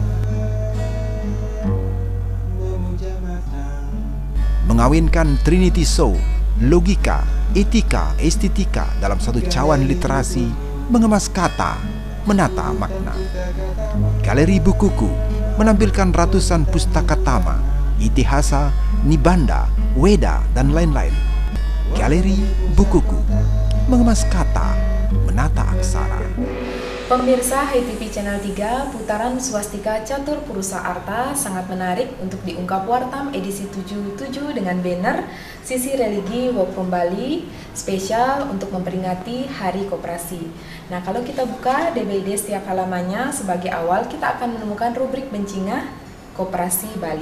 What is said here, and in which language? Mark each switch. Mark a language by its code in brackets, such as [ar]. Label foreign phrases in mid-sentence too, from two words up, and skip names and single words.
[id] Mengawinkan Trinity Show, logika, etika, estetika dalam satu cawan literasi, mengemas kata, menata makna. Galeri Bukuku menampilkan ratusan pustaka tama, itihasa, nibanda, weda, dan lain-lain. Galeri Bukuku, mengemas kata, menata aksara. Pemirsa HiTV Channel 3, putaran swastika Catur Purusa Arta sangat menarik untuk diungkap Wartam edisi 77 dengan banner Sisi Religi Work from Bali spesial untuk memperingati Hari Koperasi. Nah, kalau kita buka DBD setiap halamannya, sebagai awal kita akan menemukan rubrik Bencingah Koperasi Bali.